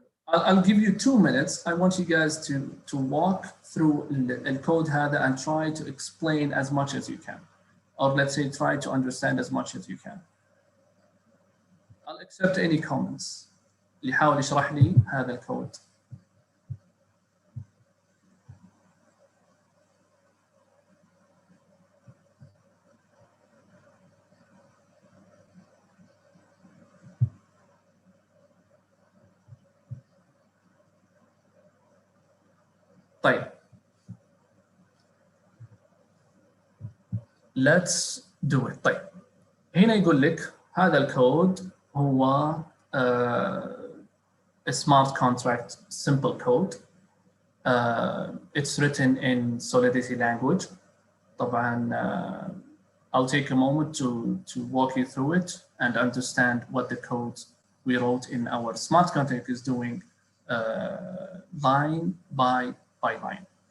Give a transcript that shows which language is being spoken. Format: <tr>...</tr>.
<en>I'll give you 2 minutes. I want you guys to walk through the code</en> <ar>هذا</ar> <en>and try to explain as much as you can, or let's say try to understand as much as you can. I'll accept any comments.</en> <ar>اللي يحاول يشرح لي هذا الكود. طيب</ar> <en>let's do it.</en> <ar>طيب هنا يقول لك هذا الكود هو</ar> <en>a smart contract simple code. It's written in Solidity language.</en> <ar>طبعا</ar> <en>I'll take a moment to walk you through it and understand what the code we wrote in our smart contract is doing line by line.</en>